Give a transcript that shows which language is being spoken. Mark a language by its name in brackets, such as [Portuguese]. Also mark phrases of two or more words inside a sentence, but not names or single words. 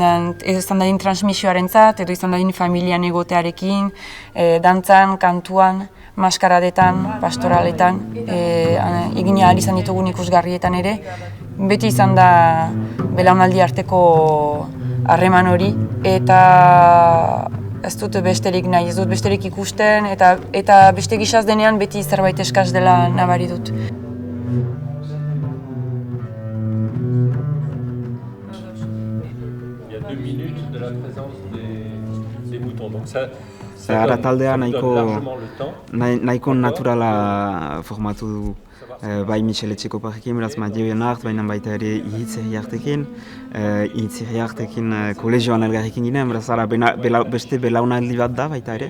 [Basque] dadin transmisioarentzat edo izan dadin familian egotearekin, dantzan, kantuan, maskaradetan, pastoraletan, egin ahal izan ditugun ikusgarrietan ere, beti izan da belaunaldi arteko harreman hori, eta ez dut besterik nahi, ez dut besterik ikusten, eta beste gisaz denean beti zerbait eskaz dela nabari dut. [French] Il y a 2 minutes de la présence des moutons, donc ça [Basque] Ara taldea [French] largement le temps. [Basque] nahiko naturala formatu dugu. Bai Michel Etxekoparrekin, beraz Madioen hart, baina baita ere Ihitz-Herriartekin. Ihitz-Herriartekin kolegioan elgarrekin ginen, beraz ara beste belaunaldi bat da baita ere.